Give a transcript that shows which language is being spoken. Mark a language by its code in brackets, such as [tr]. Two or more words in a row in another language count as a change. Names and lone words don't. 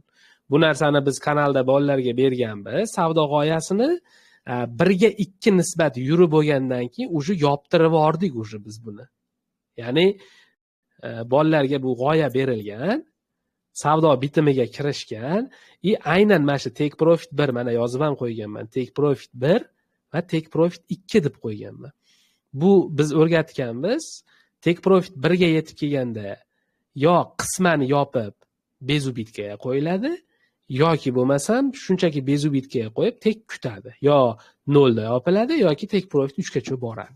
[uz] Bu narsani biz kanalda bolalarga berganmiz. Savdo g'oyasini 1 ga 2 nisbat yurib bo'lgandan keyin uje yoptirib yordik uje biz buni. Ya'ni bolalarga bu g'oya berilgan, savdo bitimiga kirishgan, aynan mana shu [en] take profit [uz] 1 mana yozib ham qo'yganman. [en] Take profit [uz] 1 va [en] take profit [uz] 2 deb qo'yganman. Bu biz o'rgatganmiz. [en] Take profit [uz] 1 ga yetib kelganda yo qismani yopib bezubitga qo'yiladi, yoki bo'lmasam shunchaki bezubitga qo'yib tek kutadi. Yo 0 da yopiladi yoki [en] take profit [uz] 3 gacha boradi.